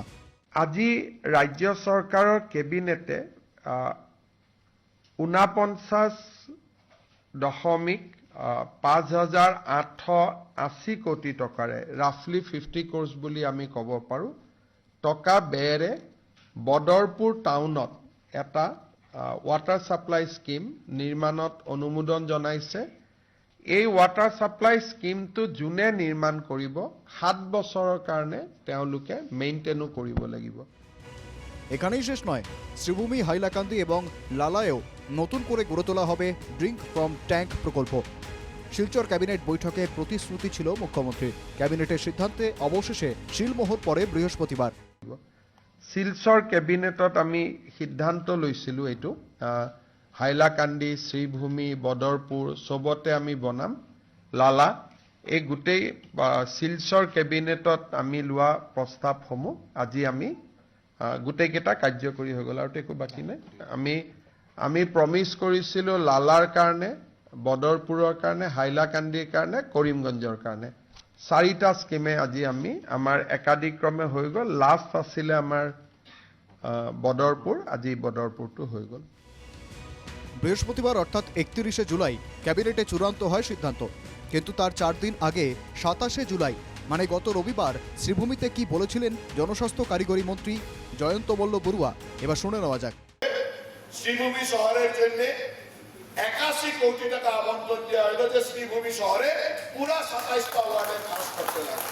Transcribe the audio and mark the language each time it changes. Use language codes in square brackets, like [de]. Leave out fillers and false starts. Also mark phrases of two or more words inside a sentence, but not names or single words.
[as] আজি [bn] রাজ্য সরকারের ক্যাবিনেটে [as] 49.5880 কোটি টকাৰে ৰাফলি 50 ক্ৰোৰ্ছ বুলি আমি ক'ব পাৰোঁ টকা ব্যয়েৰে বদৰপুৰ টাউনত এটা [en] water supply scheme [as] নিৰ্মাণত অনুমোদন জনাইছে। এই [en] water supply scheme [as] যোনে নিৰ্মাণ কৰিব 7 বছৰৰ কাৰণে তেওঁলোকে মেইনটেইনো কৰিব লাগিব। [bn] এখানেই শেষ নয়, শ্রীভূমি, হাইলাকান্দি এবং লালায়ও নতুন করে গড়ে তোলা হবে [en] drink from tank [bn] প্রকল্প। শিলচর ক্যাবিনেট বৈঠকে প্রতিশ্রুতি ছিল মুখ্যমন্ত্রীর। ক্যাবিনেটের সিদ্ধান্তে অবশেষে শিলমোহর পড়ে বৃহস্পতিবার। [as] শিলচর ক্যাবিনেটত আমি সিদ্ধান্ত লৈছিলো এইটো হাইলাকান্দি, শ্রীভূমি, বদরপুর সবতে আমি বনাম লালা। এই গোটেই শিলচর ক্যাবিনেটত আমি লোৱা প্ৰস্তাৱসমূহ আজি আমি গোটেইকেইটা কাৰ্যকৰী হৈ গ'ল আৰু একো বাকী নাই। আমি প্ৰমিছ কৰিছিলো লালাৰ কাৰণে, বদৰপুৰৰ কাৰণে, হাইলাকান্দিৰ কাৰণে, কৰিমগঞ্জৰ কাৰণে 4টা স্কিমে আজি আমাৰ একাধিক্ৰমে হৈ গ'ল। লাষ্ট আছিলে আমাৰ বদরপুর, আজি বদরপুরটো হৈ গ'ল। [bn] বৃহস্পতিবার অর্থাৎ 31শে জুলাই ক্যাবিনেটে চূড়ান্ত হয় সিদ্ধান্ত। কিন্তু তার 4 দিন আগে 27শে জুলাই মানে গত রবিবার শ্রীভূমিতে কি বলেছিলেন জনস্বাস্থ্য কারিগরি মন্ত্রী জয়ন্ত মল্ল বড়ুয়া, এবার শুনে নেওয়া যাক। শ্রীভূমি শহরের জন্য 81 কোটি টাকা আবন্টন দেওয়া হলো যে শ্রীভূমি শহরে পুরা 27টা ওয়ার্ডে কাজ করতে লাগে।